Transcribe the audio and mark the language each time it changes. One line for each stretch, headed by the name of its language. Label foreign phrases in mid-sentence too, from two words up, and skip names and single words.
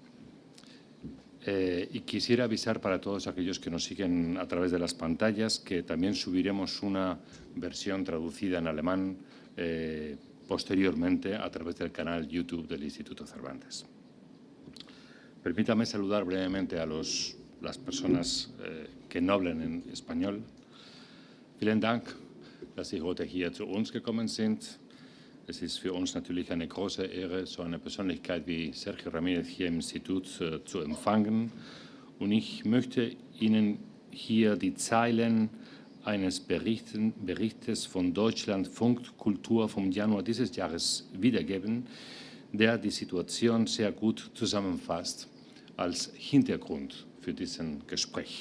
Spanish: Y quisiera avisar para todos aquellos que nos siguen a través de las pantallas que también subiremos una versión traducida en alemán posteriormente a través del canal YouTube del Instituto Cervantes. Permítame saludar brevemente a las personas que no hablan en español.
German: Vielen Dank, dass Sie heute hier zu uns gekommen sind. Es ist für uns natürlich eine große Ehre, so eine Persönlichkeit wie Sergio Ramírez hier im Institut zu empfangen. Und ich möchte Ihnen hier die Zeilen eines Berichtes von Deutschlandfunk Kultur vom Januar dieses Jahres wiedergeben, der die Situation sehr gut zusammenfasst als Hintergrund für diesen Gespräch.